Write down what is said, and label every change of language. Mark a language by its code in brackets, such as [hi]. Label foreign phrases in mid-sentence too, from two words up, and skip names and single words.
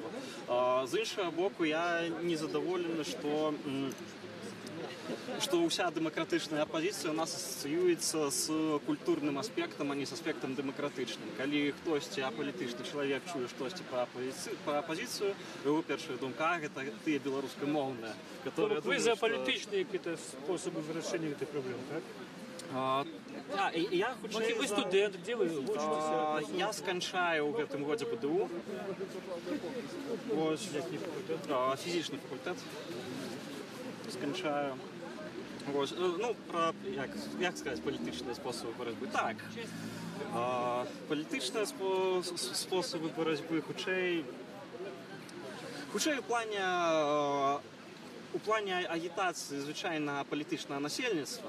[be] З іншага боку, я незадаволены, што ўся дэмакратычная апазіцыя ў нас асацыюецца з культурным аспектам, а не з аспектам дэмакратычным. Калі хтосьці апалітычны чалавек чуе штосьці пра апазіцыю, яго першая думка — гэта тыя беларускамоўныя. Вы за палітычныя способы вырашэння гэтай праблемы, так? Я хутчэй Вы за- [ru] студент, где вы учитесь? [be] Я сканчаю ў гэтым годзе БДУ. Вось, фізічны факультэт. Сканчаю. Вось, ну, пра, як сказаць, палітычныя спосабы барацьбы. Так. Палітычныя спосабы барацьбы хутчэй у плане агітацыі звычайна палітычнага насельніцтва.